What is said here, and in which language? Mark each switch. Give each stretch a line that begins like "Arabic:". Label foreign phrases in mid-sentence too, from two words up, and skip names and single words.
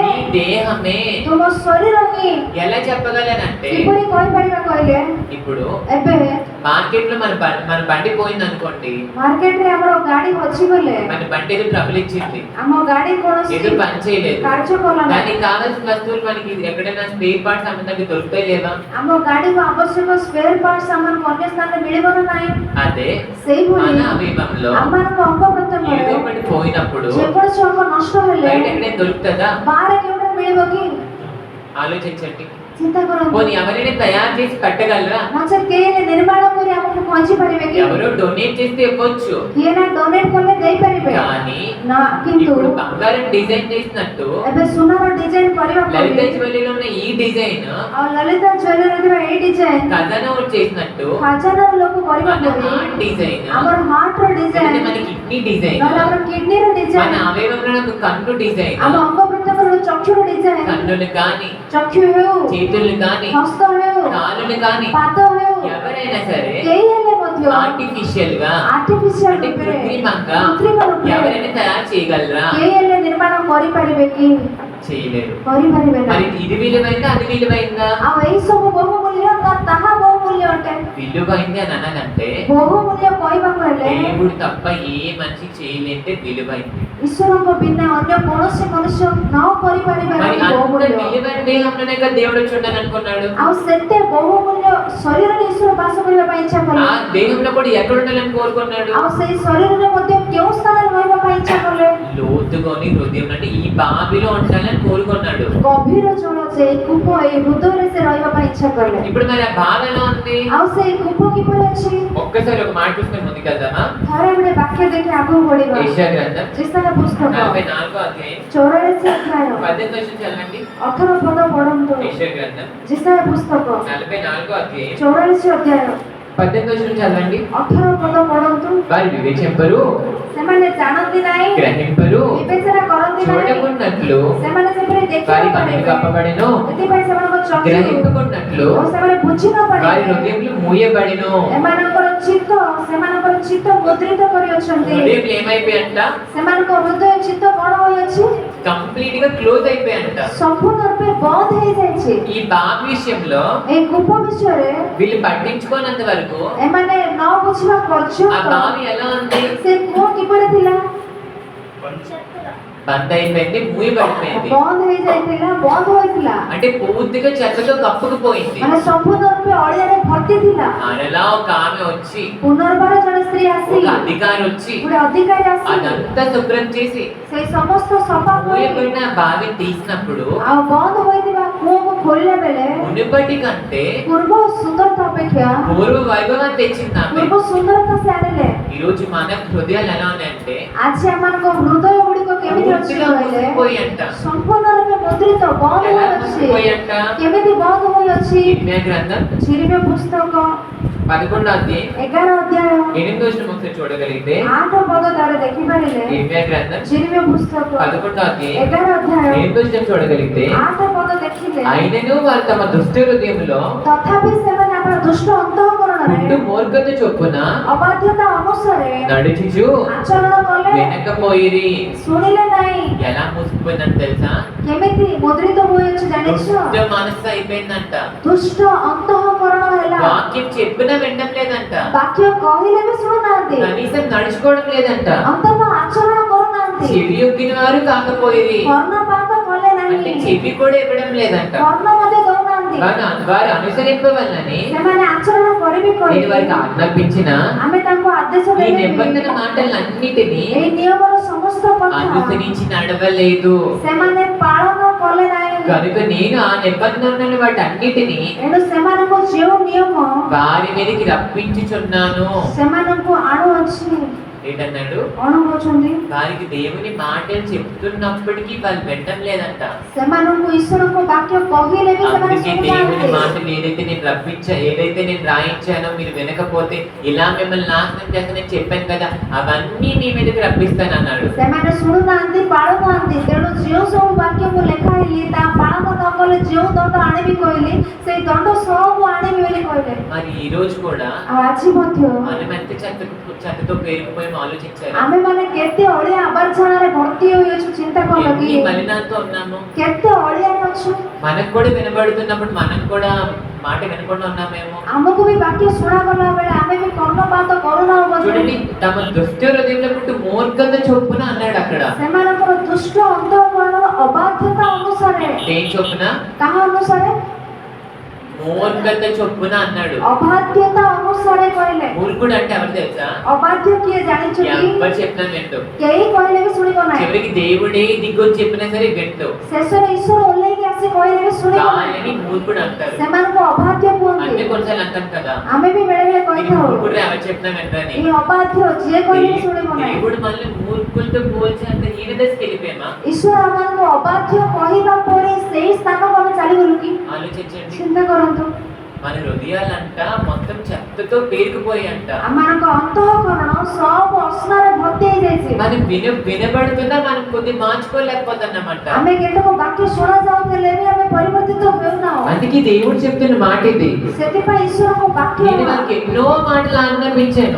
Telugu: నీ దేహమే.
Odia: ତୁମ ଶରୀର ହିଁ।
Telugu: ఎలా చెప్పగలనంటే,
Odia: କିପରି କହିପାରିବା କହିଲେ?
Telugu: ఇప్పుడు
Odia: ଏବେ
Telugu: మార్కెట్ లో మన బండి పోయింది అనుకోండి,
Odia: ମାର୍କେଟରେ ଆମର ଗାଡି ଅଛି ବୋଲେ
Telugu: మన బండి ఏదో ట్రబుల్ ఇచ్చింది,
Odia: ଆମ ଗାଡି କୌଣସି
Telugu: ఏదో పని చేయలేదు,
Odia: କାର୍ଯ୍ୟ କଲା ନାହିଁ।
Telugu: దానికి కావాల్సిన వస్తువులు మనకి ఎక్కడైనా
English: spare parts
Telugu: అమ్మడానికి దొరుకుతాయి లేవా?
Odia: ଆମ ଗାଡିକୁ ଆବଶ୍ୟକ
English: spare parts
Odia: ଆମକୁ ଅନ୍ୟ ସ୍ଥାନରେ ମିଳିବ ନା ନାହିଁ?
Telugu: అదే
Odia: ସେଇଭଳି
Telugu: మన అవయవంలో
Odia: ଆମମାନଙ୍କ ଅଙ୍ଗ
Telugu: ఏదో
Odia: ପ୍ରତ୍ୟଙ୍ଗରେ
Telugu: ఒకటి పోయినప్పుడు
Odia: ଯେକୌଣସି ଅଙ୍ଗ ନଷ୍ଟ ହେଲେ
Telugu: బయట ఎక్కడైనా దొరుకుతుందా?
Odia: ବାହାରେ କେଉଁଟା ମିଳିବ କି?
Telugu: ఆలోచించండి.
Odia: ଚିନ୍ତା କରନ୍ତୁ
Telugu: పోనీ ఎవరైనా తయారు చేసి పెట్టగలరా?
Odia: ନଚେତ୍ କେହି ହେଲେ ନିର୍ମାଣ କରି ଆମକୁ ପହଞ୍ଚି ପାରିବେ କି?
Telugu: ఎవరో డొనేట్ చేస్తే ఇవ్వచ్చు,
Odia: କିଏ ନା ଡୋନେଟ୍ କଲେ ଦେଇପାରିବେ
Telugu: కానీ
Odia: ନା, କିନ୍ତୁ
Telugu: ఇప్పుడు బంగారం డిజైన్ చేసినట్టు
Odia: ଏବେ ସୁନାର ଡିଜାଇନ କରିବା
Telugu: లలిత
Odia: ପରେ
Telugu: జ్యువెలరీలో ఉన్న ఈ డిజైన్
Odia: ଆଉ ଲଳିତା ଜ୍ୱେଲେରୀରେ ଥିବା ଏଇ ଡିଜାଇନ
Telugu: ఖజానా చేసినట్టు
Odia: ଖଜାନାର ଲୋକ କରିବା
Telugu: మన
Odia: ପରେ
English: heart design,
Odia: ଆମର ହାର୍ଟର ଡିଜାଇନ
Telugu: మన
English: kidney design,
Odia: ନହେଲେ ଆମର କିଡନୀର
Telugu: మన
Odia: ଡିଜାଇନ
Telugu: అవయవంలో కన్ను డిజైన్,
Odia: ଆମ ଅଙ୍ଗ ପ୍ରତ୍ୟଙ୍ଗର ଚକ୍ଷୁର ଡିଜାଇନ
Telugu: కన్నులు కానీ
Odia: ଚକ୍ଷୁ ହେଉ
Telugu: చేతులు కానీ
Odia: ହସ୍ତ ହେଉ
Telugu: కాళ్ళను కానీ
Odia: ପାଦ ହେଉ
Telugu: ఎవరైనా సరే
Odia: କେହି ହେଲେ ମଧ୍ୟ
Telugu: ఆర్టిఫిషియల్ గా
Odia: ଆର୍ଟିଫିସିଆଲ
Telugu: అంటే
Odia: ରୂପରେ
Telugu: కృత్రిమంగా
Odia: କୃତ୍ରିମ ରୂପରେ
Telugu: ఎవరైనా తయారు చేయగలరా?
Odia: କେହି ହେଲେ ନିର୍ମାଣ କରିପାରିବେ କି?
Telugu: చేయలేరు.
Odia: କରିପାରିବେ
Telugu: మరి
Odia: ନାହିଁ
Telugu: ఇది విలువైందా అది విలువైందా?
Odia: ଆଉ ଏଇ ସବୁ ବହୁମୂଲ୍ୟ ନା ତାହା ବହୁମୂଲ୍ୟ ଅଟେ?
Telugu: విలువైంది అని అననంటే
Odia: ବହୁମୂଲ୍ୟ କହିବାକୁ ହେଲେ
Telugu: దేవుడు తప్ప ఏ మనిషి చేయలేంటే విలువైంది.
Odia: ଈଶ୍ୱରଙ୍କ ବିନା ଅନ୍ୟ କୌଣସି మనుష్ୟ ନ କରିପାରିବେ
Telugu: మరి
Odia: ନାହିଁ
Telugu: అంత
Odia: ବହୁମୂଲ୍ୟ
Telugu: విలువైన దేహంలోనే కదా దేవుడు చూడాలని అనుకున్నాడు.
Odia: ଆଉ ସେତେ ବହୁମୂଲ୍ୟ ଶରୀରରେ ଈଶ୍ୱର ବାସ କରିବା ପାଇଁ ଇଚ୍ଛା କଲେ
Telugu: ఆ దేహంలో కూడా ఎక్కడ ఉండాలని కోరుకున్నాడు?
Odia: ଆଉ ସେଇ ଶରୀରରେ ମଧ୍ୟ କେଉଁ ସ୍ଥାନରେ ରହିବା ପାଇଁ ଇଚ୍ଛା କଲେ?
Telugu: లోతుగాని హృదయం అంటే ఈ బావిలో ఉండాలని కోరుకున్నాడు.
Odia: ଗଭୀର ଜଳ ଯେ କୂପ ଏଇ ହୃଦୟରେ ସେ ରହିବା ପାଇଁ ଇଚ୍ଛା କଲେ
Telugu: ఇప్పుడు మరి ఆ బావి ఎలా ఉంది?
Odia: ଆଉ ସେଇ କୂପ କିପରି ଅଛି?
Telugu: ఒక్కసారి ఒక మాట చూస్తే ముందుకెళ్దామా?
Odia: ଥରେ ଗୋଟେ ବାକ୍ୟ ଦେଖି ଆଗକୁ ବଢିବା
Telugu: యెషయా గ్రంథం
Odia: ଇଶାୟା ପୁସ୍ତକ
Telugu: 44వ అధ్యాయం
Odia: 84 ଅଧ୍ୟାୟ
Telugu: 18 వచనం చదవండి.
Odia: 18 ପଦ ପଢନ୍ତୁ
Telugu: యెషయా గ్రంథం
Odia: ଇଶାୟା పుస్తକ
Telugu: 44వ అధ్యాయం
Odia: 84 ଅଧ୍ୟାୟ
Telugu: 18 వచనం చదవండి.
Odia: 18 పଦ ପଢନ୍ତୁ
Telugu: వారు వివేచింపరు,
Odia: ସେମାନେ ଜାଣନ୍ତି ନାହିଁ
Telugu: గ్రహింపరు,
Odia: ବିବେଚନା କରନ୍ତି ନାହିଁ
Telugu: చూడకున్నట్లు
Odia: ସେମାନେ ଯେପରି
Telugu: వారి
Odia: ଦେଖି
Telugu: కన్నులు కప్పబడిను,
Odia: ଏଥିପାଇଁ ସେମାନଙ୍କ ଚକ୍ଷୁ
Telugu: గ్రహింపకున్నట్లు
Odia: ଓ ସେମାନେ ବୁଝି ନ
Telugu: వారి
Odia: ପାରିବେ
Telugu: హృదయములు మూయబడిను.
Odia: ସେମାନଙ୍କର ଚିତ୍ତ ମୁଦ୍ରିତ କରିଅଛନ୍ତି
Telugu: హృదయం ఏమైపోయంట?
Odia: ସେମାନଙ୍କ ହୃଦୟ ଚିତ୍ତ କଣ ହୋଇଅଛି?
Telugu: కంప్లీట్ గా క్లోజ్ అయిపోయంట.
Odia: ସମ୍ପୂର୍ଣ୍ଣ ରୂପେ ବନ୍ଦ ହେଇଯାଇଛି
Telugu: ఈ బాబు విషయంలో
Odia: এই କୂପ ବିଷୟରେ
Telugu: వీళ్ళు పట్టించుకోనంత వరకు
Odia: ଏମାନେ ନ ବୁଝିବା
Telugu: ఆ
Odia: ପର୍ଯ୍ୟନ୍ତ
Telugu: బావి ఎలా ఉంది?
Odia: ସେ କୂଅ କିପରି ଥିଲା?
Telugu: బంద్ అయిపోయింది, మూయబడిపోయింది.
Odia: ବନ୍ଦ ହେଇଯାଇଥିଲା, ବନ୍ଦ ହୋଇଥିଲା
Telugu: అంటే పూర్తిగా చెత్తతో కప్పుకుపోయింది.
Odia: ମାନେ ସମ୍ପୂର୍ଣ୍ଣ ରୂପେ ଅଳିଆରେ ଭର୍ତ୍ତି ଥିଲା।
Telugu: అలా ఒక ఆమె వచ్చి,
Odia: ପୁନର୍ବାର ଜଣେ ସ୍ତ୍ରୀ ଆସି
Telugu: ఒక అధికారి వచ్చి
Odia: ଗୋଟେ ଅଧିକାରୀ ଆସି
Telugu: అదంతా శుభ్రం చేసి
Odia: ସେଇ ସମସ୍ତ ସଫା କରି
Telugu: మూయబడిన బావి తీసినప్పుడు
Odia: ଆଉ ବନ୍ଦ ହୋଇଥିବା କୂଅକୁ ଖୋଲିଲା ବେଳେ
Telugu: మునుపటి కంటే
Odia: ପୂର୍ବ ସୁନ୍ଦରତା ଅପେକ୍ଷା
Telugu: పూర్వ వైభవాన్ని తెచ్చింది ఆమె.
Odia: ପୂର୍ବ ସୁନ୍ଦରତା ସେ ଆଣିଲେ।
Telugu: ఈ రోజు మన హృదయాలు ఎలా ఉన్నాయంటే
Odia: ଆଜି ଆମମାନଙ୍କ ହୃଦୟ ଗୁଡ଼ିକ କେମିତି ଅଛି
Telugu: పూర్తిగా
Odia: କହିଲେ
Telugu: మూసిపోయంట.
Odia: ସମ୍ପୂର୍ଣ୍ଣ ରୂପେ ମୁଦ୍ରିତ ବନ୍ଦ
Telugu: ఎలా
Odia: ହୋଇଅଛି।
Telugu: మూసిపోయంట?
Odia: କେମିତି ବନ୍ଦ ହୋଇଅଛି?
Telugu: ఇర్మియా గ్రంథం
Odia: చిరిమియ పుస్తକ
Telugu: 11వ అధ్యాయం
Odia: 11 ଅଧ୍ୟାୟ
Telugu: 8వ వచనం ఒకసారి చూడగలిగితే
Odia: 8 ପଦ ତାର ଦେଖିପାରିଲେ
Telugu: ఇర్మియా గ్రంథం
Odia: చిరిమియ పుస్తକ
Telugu: 11వ అధ్యాయం
Odia: 11 ଅଧ୍ୟାୟ
Telugu: 8వ వచనం చూడగలిగితే
Odia: 8 ପଦ ଦେଖିଲେ
Telugu: అయినను వారు తమ దుష్ట హృదయంలో
Odia: ତଥାପି ସେମାନେ ଆମର ଦୁଷ୍ଟ ଅନ୍ତଃକରଣରେ
Telugu: పుట్టు మూర్ఖత చొప్పున
Odia: ଅବାଧ୍ୟତା ଅନୁସାରେ
Telugu: నడిచిచు
Odia: ଆଚରଣ କଲେ,
Telugu: వెనకపోయిరి.
Odia: ଶୁଣିଲେ ନାହିଁ।
Telugu: ఎలా మూసుకుపోయిందని తెలుసా?
Odia: କେମିତି ମୁଦ୍ରିତ ହୋଇଅଛି ଜାଣିଛ?
Telugu: దుష్ట మనస్సు అయిపోయిందంట.
Odia: ଦୁଷ୍ଟ ଅନ୍ତଃକରଣ ହେଲା।
Telugu: వాక్యం చెప్పినా వినడం లేదంట.
Odia: ବାକ୍ୟ କହିଲେ ବି ଶୁଣୁନାହାନ୍ତି,
Telugu: కనీసం నడుచుకోవడం లేదంట.
Odia: ଅନ୍ତତଃ ଆଚରଣ କରୁନାହାନ୍ତି,
Telugu: చెవి యొగ్గిన వారు కాకపోయిరి.
Odia: କର୍ଣ୍ଣପାତ କଲେ
Telugu: అంటే
Odia: ନାହିଁ,
Telugu: చెవి కూడా ఇవ్వడం లేదంట.
Odia: କର୍ଣ୍ଣ ମଧ୍ୟ ଦଉନାହାନ୍ତି।
Telugu: వారు అనుసరింపవల్లని
Odia: ସେମାନେ ଆଚରଣ କରିବି
Telugu: నేను
Odia: କହିଲେ
Telugu: వారికి ఆజ్ఞాపించిన
Odia: ଆମେ ତାଙ୍କୁ ଆଦେଶ
Telugu: ఈ
Odia: ଦେଲେ
Telugu: నిబంధన మాటలన్నిటినీ
Odia: ଏହି ନିୟମର ସମସ୍ତ କଥା
Telugu: అనుసరించి నడవలేదు.
Odia: ସେମାନେ ପାଳନ କଲେ ନାହିଁ।
Telugu: కనుక నేను ఆ నిబంధనలను వాటన్నిటినీ
Odia: ଏଣୁ ସେମାନଙ୍କୁ ଯେଉଁ ନିୟମ
Telugu: వారి మీదకి రప్పించుచున్నాను.
Odia: ସେମାନଙ୍କୁ ଆଣୁଅଛି।
Telugu: ఏంటన్నాడు?
Odia: କଣ କହୁଛନ୍ତି?
Telugu: వారికి దేవుని మాటలు చెప్తున్నప్పటికీ వాళ్ళు వినడం లేదంట.
Odia: ସେମାନଙ୍କୁ ଈଶ୍ୱରଙ୍କ ବାକ୍ୟ କହିଲେ ବି ସେମାନେ
Telugu: అందుకే దేవుని
Odia: ଶୁଣୁନାହାନ୍ତି।
Telugu: మాటలు ఏదైతే నేను రాయించానో మీరు వినకపోతే ఇలా మిమ్మల్ని నాశనం చేస్తానని చెప్పాను కదా, అవన్నీ మీ మీదకి రప్పిస్తాను అన్నాడు.
Odia: ସେମାନେ ଶୁଣୁନାହାନ୍ତି, ପାଳୁନାହାନ୍ତି। ତେଣୁ ଯେଉଁ ସବୁ ବାକ୍ୟ ମୁଁ ଲେଖାଇଲି ତାହା ପାଳନ ନ କଲେ ଯେଉଁ ଦଣ୍ଡ ଆଣିବି କହିଲି ସେଇ ଦଣ୍ଡ ସବୁ ଆଣିବି ବୋଲି କହିଲେ।
Telugu: మరి ఈ రోజు కూడా
Odia: ଆଉ ଆଜି ମଧ୍ୟ
Telugu: మనం ఎంత చెత్తతో పేరుకుపోయి ఆలోచించారు.
Odia: ଆମେମାନେ କେତେ ଅଳିଆ ଆବର୍ଜନାରେ ଭର୍ତ୍ତି ହୋଇଅଛୁ ଚିନ୍ତା କଲ କି?
Telugu: ఎన్ని మలినాలతో ఉన్నాము.
Odia: କେତେ ଅଳିଆରେ ଅଛୁ।
Telugu: మనకు కూడా వినబడుతున్నప్పుడు మనం కూడా మాట వినకుండా ఉన్నామేమో.
Odia: ଆମକୁ ବି ବାକ୍ୟ ଶୁଣାଗଲା ବେଳେ ଆମେ ବି କର୍ଣ୍ଣପାତ କରୁନାହୁଁ ବୋଧେ।
Telugu: చూడండి, తమ దుష్ట హృదయంలో పుట్టు మూర్ఖత చొప్పున అన్నాడు అక్కడ.
Odia: ସେମାନଙ୍କର ଦୁଷ୍ଟ ଅନ୍ତଃକରଣର ଅବାଧ୍ୟତା ଅନୁସାରେ।
Telugu: ఏం చొప్పున?
Odia: କାହା ଅନୁସାରେ?
Telugu: మూర్ఖత చొప్పున అన్నాడు.
Odia: ଅବାଧ୍ୟତା ଅନୁସାରେ କହିଲେ।
Telugu: మూర్ఖుడు అంటే ఎవరు తెలుసా?
Odia: ଅବାଧ୍ୟ କିଏ ଜାଣିଛନ୍ତି?
Telugu: ఎవరు చెప్పినా వింటూ,
Odia: କେହି କହିଲେ ବି ଶୁଣିବ ନାହିଁ।
Telugu: చివరికి దేవుడే దిగొచ్చి చెప్పినా సరే వింటూ,
Odia: ଶେଷରେ ଈଶ୍ୱର ଓହ୍ଲେଇକି ଆସି କହିଲେ ବି ଶୁଣିବ ନାହିଁ।
Telugu: దానిని మూర్ఖుడు అంటారు.
Odia: ସେମାନଙ୍କୁ ଅବାଧ୍ୟ
Telugu: అంటే
Odia: କୁହନ୍ତି।
Telugu: కొన్నిసార్లు అంటాం కదా,
Odia: ଆମେ ବି ବେଳେ ବେଳେ
Telugu: ఈ
Odia: କହିଥାଉ
Telugu: మూర్ఖుడు ఎవరు చెప్పినా వింటని.
Odia: ଏ ଅବାଧ୍ୟ ଯିଏ କହିଲେ ବି ଶୁଣିବ ନାହିଁ।
Telugu: దేవుడు మనల్ని మూర్ఖులతో పోల్చి అంత హీన దశకి వెళ్ళిపోయామా?
Odia: ଈଶ୍ୱର ଆମମାନଙ୍କୁ ଅବାଧ୍ୟ କହିବା ପରେ ସେଇ ସ୍ଥାନକୁ ଆମେ ଚାଲିଗଲୁ କି?
Telugu: ఆలోచించండి.
Odia: ଚିନ୍ତା କରନ୍ତୁ।
Telugu: మన హృదయాలంట మొత్తం చెత్తతో పేరుకుపోయాయంట.
Odia: ଆମମାନଙ୍କ ଅନ୍ତଃକରଣ ସବୁ ଅସନାରେ ଭର୍ତ୍ତି ହେଇଯାଇଛି।
Telugu: మనం వినబడుతున్నా మనం కొద్ది మార్చుకోలేకపోతున్నామంట.
Odia: ଆମେ କେତେକ ବାକ୍ୟ ଶୁଣା ଯାଉଥିଲେ ବି ଆମେ ପରିବର୍ତ୍ତିତ ହେଉନାହୁଁ।
Telugu: అందుకే దేవుడు చెప్తున్న మాట ఇది.
Odia: ସେଥିପାଇଁ ଈଶ୍ୱରଙ୍କ ବାକ୍ୟ
Telugu: నేను వాళ్ళకి ఎన్నో మాటలు ఆజ్ఞాపించాను.